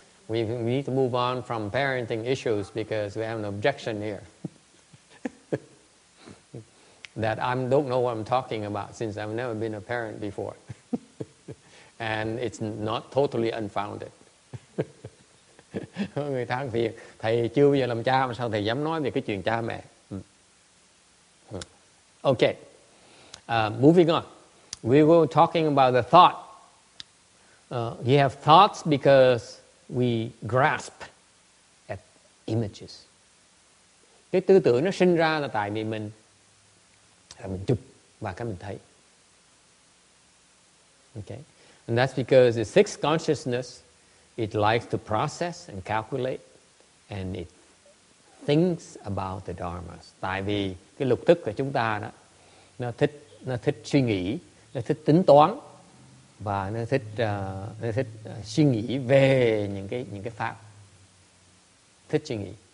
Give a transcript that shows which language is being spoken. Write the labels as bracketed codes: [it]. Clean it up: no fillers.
[en] We need to move on from parenting issues because we have an objection here. That I don't know what I'm talking about since I've never been a parent before. And it's not totally unfounded. [vi] Người ta thì thầy chưa bao giờ làm cha mà sao thầy dám nói về cái chuyện cha mẹ. [en] Okay, moving on. We were talking about the thought. You have thoughts because we grasp at images. [vi] Cái tư tưởng nó sinh ra là tại vì mình chụp và cái mình thấy. [en] Okay, and that's because the sixth consciousness, it likes to process and calculate, and it thinks about the dharmas. [vi] Tại vì cái lục thức của chúng ta đó, nó thích suy nghĩ, nó thích tính toán, và nó thích suy nghĩ về những cái pháp, thích suy nghĩ.